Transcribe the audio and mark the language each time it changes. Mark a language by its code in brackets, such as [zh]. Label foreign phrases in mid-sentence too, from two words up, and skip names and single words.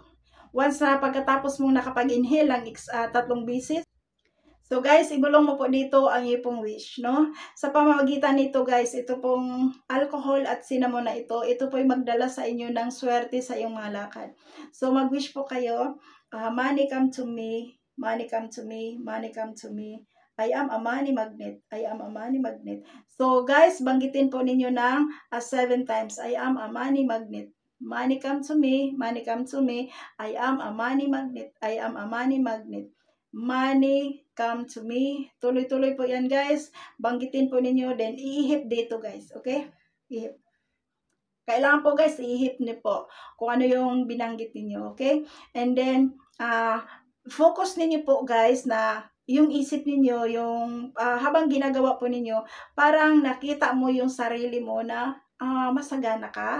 [tl] Once na pagkatapos mong nakapag-inhale ang 3 beses, [en] so guys, [tl] ibulong mo po dito ang iyong wish, no? Sa pamamagitan nito guys, ito pong alcohol at cinnamon na ito po ay magdala sa inyo ng swerte sa iyong mga lakad. So mag-wish po kayo, [en] money come to me, money come to me, money come to me. I am a money magnet, I am a money magnet. So guys, [tl] banggitin po ninyo ng 7 times, [en] I am a money magnet. Money come to me, money come to me, I am a money magnet, I am a money magnet. Money come to me. [tl] Tuloy-tuloy po yan guys. Banggitin po ninyo, then iihip dito guys. Okay? Ihip. Kailangan po guys, iihip niyo po kung ano yung binanggit niyo. Okay? [en] And then, [tl] focus ninyo po guys na yung isip ninyo, yung habang ginagawa po ninyo, parang nakita mo yung sarili mo na masagana ka.